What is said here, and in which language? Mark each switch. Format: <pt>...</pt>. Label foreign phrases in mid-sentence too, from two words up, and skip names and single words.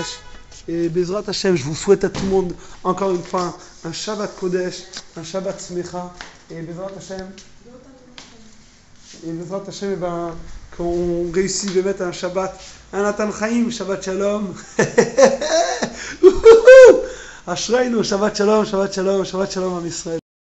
<fr>Et</fr> <he>בעזרת השם,</he> <fr>je vous souhaite à tout le monde encore une fois un</fr> <he>שבת קודש,</he> <fr>un</fr> <he>שבת שמחה,</he> <fr>et</fr> <he>בעזרת השם,</he> <fr>qu'on réussisse de mettre un Shabbat, un Natan Chaim,</fr> <he>שבת שלום. אשרינו, שבת שלום, שבת שלום, שבת שלום, עם ישראל.</he>